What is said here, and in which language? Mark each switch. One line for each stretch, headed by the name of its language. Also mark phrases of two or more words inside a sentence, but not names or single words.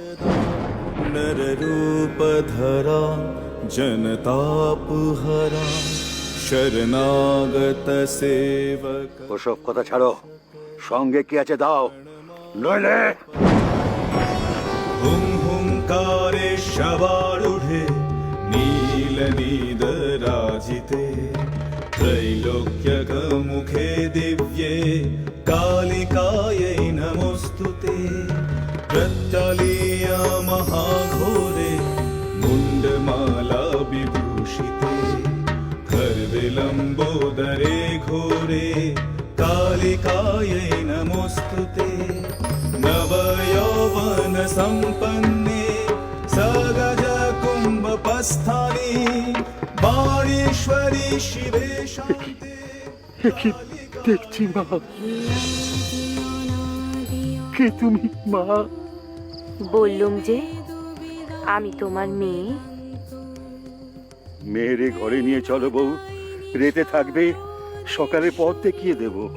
Sanskrit: নররূপধরা জনতাপহরা শরণাগত সেবক।
Bangla: ওসব কথা ছাড়ো, সঙ্গে কি আছে দাও, নইলে
Sanskrit: হুম হুঙ্কারে সবারুঢ়ে নীল নীদরাজিতে त्रैलोक्यगमुखे दिव्ये कालिकायै नमोऽस्तुते। प्रत्यलीया महाघोरे मुण्डमाला विभूषिते खर्विलम्बोदरे घोरे कालिकायै नमोऽस्तुते। नवयौवन सम्पन्ने सगज कुम्भपस्थानि বাণীশ্বরী শিবে শান্তে।
Bangla: দেখছি মা, কে তুমি মা? বললুম যে আমি তোমার মেয়ে। মেয়েরে ঘরে নিয়ে চলো বউ, রেতে থাকবে, সকালে পথ দেখিয়ে দেব।